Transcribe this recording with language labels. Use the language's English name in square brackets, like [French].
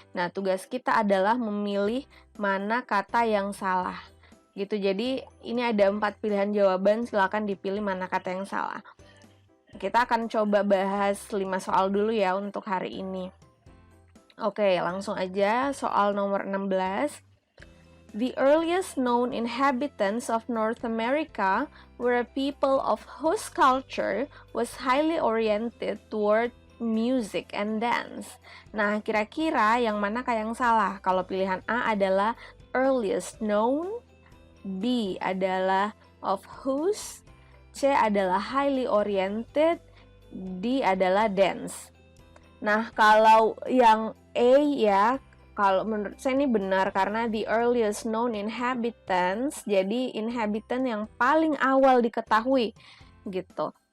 [Indonesian] Nah, tugas kita adalah memilih mana kata yang salah. Gitu. Jadi, ini ada 4 pilihan jawaban, silakan dipilih mana kata yang salah. Kita akan coba bahas 5 soal dulu ya untuk hari ini. Oke, langsung aja soal nomor 16. [English] The earliest known inhabitants of North America were a people of whose culture was highly oriented toward music and dance. [Indonesian] Nah, kira-kira yang mana yang salah? Kalau pilihan A adalah earliest known, B adalah of whose, C adalah highly oriented, D adalah dance. Nah, kalau yang A ya, kalau menurut saya ini benar karena [English] the earliest known inhabitants, [Indonesian] jadi inhabitant yang paling awal diketahui gitu.